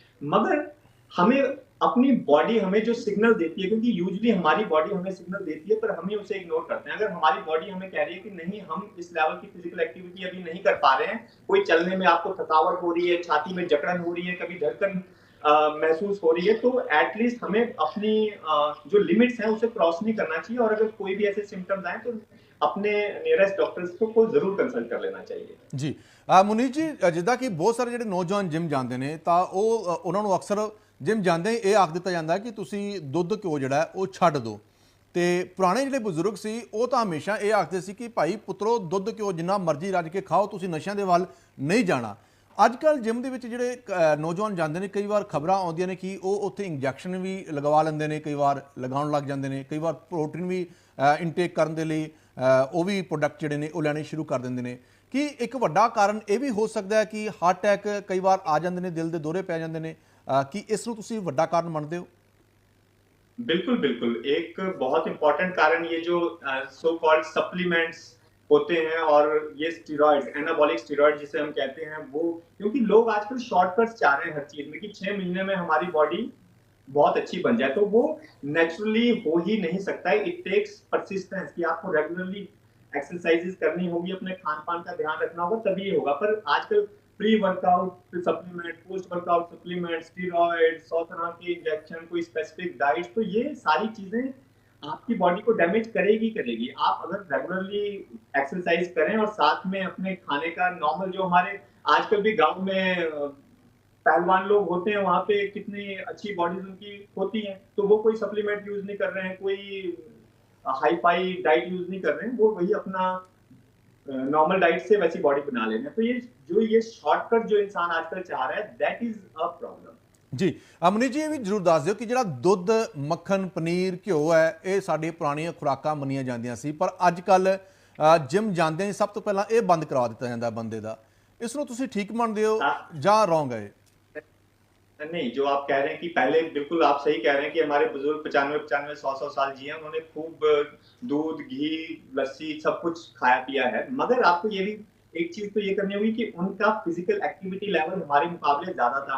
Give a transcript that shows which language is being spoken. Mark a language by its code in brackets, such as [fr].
[hi] मगर हमें अपनी बॉडी हमें जो सिग्नल देती है, क्योंकि यूजुअली हमारी बॉडी हमें सिग्नल देती है पर हमें उसे इग्नोर करते हैं। अगर हमारी बॉडी हमें कह रही है कि नहीं हम इस लेवल की फिजिकल एक्टिविटी अभी नहीं कर पा रहे हैं, कोई चलने में आपको थकावट हो रही है, छाती में जकड़न हो रही है, कभी धड़कन महसूस हो रही है, तो एटलीस्ट हमें अपनी जो लिमिट्स हैं उसे क्रॉस नहीं करना चाहिए। और अगर कोई भी ऐसे सिम्टम्स आए तो अपने नियरेस्ट डॉक्टर्स को जरूर कंसल्ट कर लेना चाहिए। [pa] ਜੀ ਮੁਨੀਤ ਜੀ, ਜਿੱਦਾਂ ਕਿ ਬਹੁਤ ਸਾਰੇ ਜਿਹੜੇ ਨੌਜਵਾਨ ਜਿਮ ਜਾਂਦੇ ਨੇ ਤਾਂ ਉਹਨਾਂ ਨੂੰ ਅਕਸਰ ਜਿਮ ਜਾਂਦੇ ਹੀ ਇਹ ਆਖ ਦਿੱਤਾ ਜਾਂਦਾ ਕਿ ਤੁਸੀਂ ਦੁੱਧ ਘਿਓ ਜਿਹੜਾ ਹੈ ਉਹ ਛੱਡ ਦਿਓ। ਤੇ ਪੁਰਾਣੇ ਜਿਹੜੇ ਬਜ਼ੁਰਗ ਸੀ ਉਹ ਤਾਂ ਹਮੇਸ਼ਾ ਇਹ ਆਖਦੇ ਸੀ ਕਿ ਭਾਈ ਪੁੱਤਰੋ ਦੁੱਧ ਘਿਓ ਜਿੰਨਾ ਮਰਜ਼ੀ ਰੱਜ ਕੇ ਖਾਓ, ਤੁਸੀਂ ਨਸ਼ਿਆਂ ਦੇ ਵੱਲ ਨਹੀਂ ਜਾਣਾ। ਅੱਜ ਕੱਲ੍ਹ ਜਿਮ ਦੇ ਵਿੱਚ ਜਿਹੜੇ ਨੌਜਵਾਨ ਜਾਂਦੇ ਨੇ, ਕਈ ਵਾਰ ਖਬਰਾਂ ਆਉਂਦੀਆਂ ਨੇ ਕਿ ਉਹ ਉੱਥੇ ਇੰਜੈਕਸ਼ਨ ਵੀ ਲਗਵਾ ਲੈਂਦੇ ਨੇ, ਕਈ ਵਾਰ ਲਗਾਉਣ ਲੱਗ ਜਾਂਦੇ ਨੇ, ਕਈ ਵਾਰ ਪ੍ਰੋਟੀਨ ਵੀ ਇਨਟੇਕ ਕਰਨ ਦੇ ਲਈ ਉਹ ਵੀ ਪ੍ਰੋਡਕਟ ਜਿਹੜੇ ਨੇ ਉਹ ਲੈਣੇ ਸ਼ੁਰੂ ਕਰ ਦਿੰਦੇ ਨੇ। ਕਿ ਇੱਕ ਵੱਡਾ ਕਾਰਨ ਇਹ ਵੀ ਹੋ ਸਕਦਾ ਹੈ ਕਿ ਹਾਰਟ ਅਟੈਕ ਕਈ ਵਾਰ ਆ ਜਾਂਦੇ ਨੇ, ਦਿਲ ਦੇ ਦੌਰੇ ਪੈ ਜਾਂਦੇ ਨੇ, ਕਿ ਇਸ ਨੂੰ ਤੁਸੀਂ ਵੱਡਾ ਕਾਰਨ ਮੰਨਦੇ ਹੋ? [hi] बिल्कुल, बिल्कुल। एक बहुत इम्पोर्टेंट कारण ये जो सो कॉल्ड सप्लीमेंट्स होते हैं और ये स्टेरॉइड्स, एनाबॉलिक स्टेरॉइड जिसे हम कहते हैं, वो क्योंकि लोग आजकल शॉर्टकट्स चाह रहे हैं हर चीज़ में कि 6 महीने में हमारी बॉडी बहुत अच्छी बन जाए, तो वो नेचुरली हो ही नहीं सकता है। [en] it takes persistence [hi] कि आपको रेगुलरली एक्सरसाइजेस करनी होगी, अपने खान-पान का ध्यान रखना होगा, तभी ये होगा। पर आजकल pre workout supplement, post workout supplement, steroid, 100 तरह के इंजेक्शन, कोई स्पेसिफिक डाइट, तो ये सारी चीज़ें आपकी बॉडी को डैमेज करेगी करेगी। आप अगर रेगुलरली एक्सरसाइज करें और साथ में अपने खाने का नॉर्मल, जो हमारे आजकल भी गाँव में पहलवान लोग होते हैं, वहाँ पे कितनी अच्छी बॉडीज उनकी होती हैं, तो वो कोई सप्लीमेंट यूज नहीं कर रहे हैं, कोई हाई फाई डाइट यूज नहीं कर रहे हैं, वो वही अपना नॉर्मल डाइट से वैसी बॉडी बना ले रहे हैं। तो ये शॉर्टकट जो इंसान आजकल चाह रहा है, [en] That is a problem. [pa] ਜੀ ਅਮਨੀ ਜੀ, ਇਹ ਵੀ ਜ਼ਰੂਰ ਦੱਸ ਦਿਓ ਕਿ ਜਿਹੜਾ ਦੁੱਧ, ਮੱਖਣ, ਪਨੀਰ, ਘਿਓ ਹੈ, ਇਹ ਸਾਡੀ ਪੁਰਾਣੀਆਂ ਖੁਰਾਕਾਂ ਮੰਨੀਆਂ ਜਾਂਦੀਆਂ ਸੀ, ਪਰ ਅੱਜ ਕੱਲ ਜਿਮ ਜਾਂਦੇ ਹੀ ਸਭ ਤੋਂ ਪਹਿਲਾਂ ਇਹ ਬੰਦ ਕਰਵਾ ਦਿੱਤਾ ਜਾਂਦਾ ਬੰਦੇ ਦਾ। ਇਸ ਨੂੰ ਤੁਸੀਂ ਠੀਕ ਮੰਨਦੇ ਹੋ ਜਾਂ ਰੋਂਗ ਹੈ? [hi] नहीं, जो आप कह रहे हैं कि पहले, बिल्कुल आप सही कह रहे हैं कि हमारे बुजुर्ग 95-95, 100-100 साल जिए हैं, उन्होंने खूब दूध, घी, लस्सी सब कुछ खाया पिया है। मगर आपको ये भी एक चीज़ तो ये करनी होगी कि उनका फिजिकल एक्टिविटी लेवल हमारे मुकाबले ज़्यादा था।